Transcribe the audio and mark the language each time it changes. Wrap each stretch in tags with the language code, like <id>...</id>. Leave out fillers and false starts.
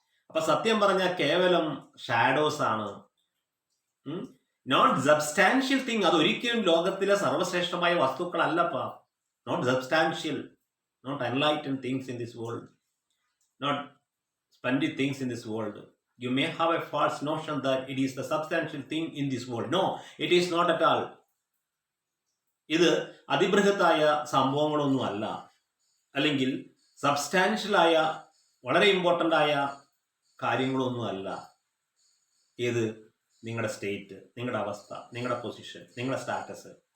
<ml>അപ്പൊ സത്യം പറഞ്ഞാൽ കേവലം ഷാഡോസ് ആണ്,</ml> <en>Not substantial thing.</en> <ml>അതൊരിക്കലും ലോകത്തിലെ സർവശ്രേഷ്ഠമായ വസ്തുക്കളല്ലപ്പ.</ml> <en>Not substantial, not enlighten things in this world, not splendid things in this world. You may have a false notion that it is the substantial thing in this world. No, it is not at all.</en> <ml>ഇത് അതിബൃഹത്തായ സംഭവങ്ങളൊന്നും അല്ല, അല്ലെങ്കിൽ സബ്സ്റ്റാൻഷ്യലായ വളരെ important ആയ കാര്യങ്ങളൊന്നും അല്ല. ഏത്? നിങ്ങളുടെ സ്റ്റേറ്റ്, നിങ്ങളുടെ അവസ്ഥ, നിങ്ങളുടെ പൊസിഷൻ, നിങ്ങളുടെ സ്റ്റാറ്റസ്.</ml>